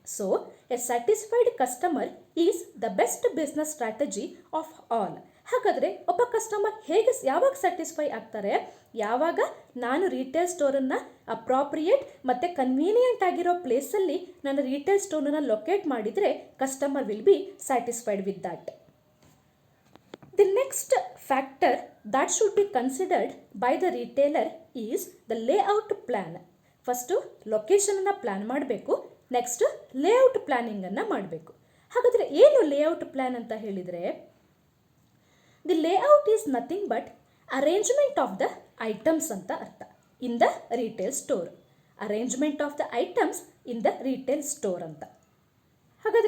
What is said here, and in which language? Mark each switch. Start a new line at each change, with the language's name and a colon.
English: So a satisfied customer is the best business strategy of all.
Kannada: ಹಾಗಾದರೆ ಒಬ್ಬ customer ಯಾವಾಗ satisfy ಆಗ್ತಾರೆ? ಯಾವಾಗ ನಾನು ರಿಟೇಲ್ ಸ್ಟೋರನ್ನು ಅಪ್ರಾಪ್ರಿಯೇಟ್ ಮತ್ತು ಕನ್ವೀನಿಯಂಟ್ ಆಗಿರೋ ಪ್ಲೇಸಲ್ಲಿ ನಾನು ರಿಟೇಲ್ ಸ್ಟೋರನ್ನು ಲೊಕೇಟ್ ಮಾಡಿದರೆ
English: Customer will be satisfied with that. The next factor that should be considered by the retailer is the layout plan.
Kannada: First ಲೊಕೇಶನನ್ನು plan ಮಾಡಬೇಕು, ನೆಕ್ಸ್ಟ್ ಲೇಔಟ್ ಪ್ಲ್ಯಾನಿಂಗನ್ನು ಮಾಡಬೇಕು. ಹಾಗಾದರೆ ಏನು ಲೇಔಟ್ ಪ್ಲ್ಯಾನ್ ಅಂತ ಹೇಳಿದರೆ,
English: the layout is nothing but arrangement of the items
Kannada: ಅಂತ ಅರ್ಥ
English: In the retail store. Arrangement of the items in the retail store ಅಂತ. ಹಾಗಾದರೆ